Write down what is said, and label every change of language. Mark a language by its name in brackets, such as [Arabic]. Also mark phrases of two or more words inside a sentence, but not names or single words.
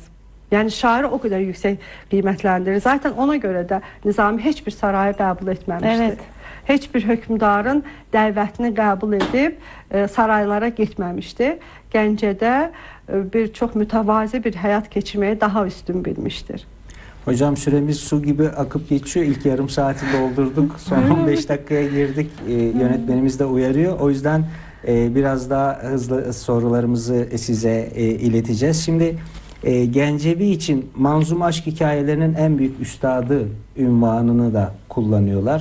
[Azerbaijani] Yəni şairi o qədər yüksək qiymətləndirir. Zaten ona görə də Nizami heç bir sarayı qəbul etməmişdir. [Turkish] Evet. [Azerbaijani] Heç bir hökmdarın dəvətini qəbul edib saraylara getməmişdir. Gəncədə bir çox mütəvazi bir həyat keçirməyi daha üstün bilmişdir. [Turkish] Hocam süremiz su gibi akıp geçiyor. İlk yarım saati doldurduk. Son 15 dakikaya girdik. Yönetmenimiz de uyarıyor. O yüzden biraz daha hızlı sorularımızı size ileteceğiz. Şimdi Gencevi için manzum aşk hikayelerinin en büyük üstadı ünvanını da kullanıyorlar.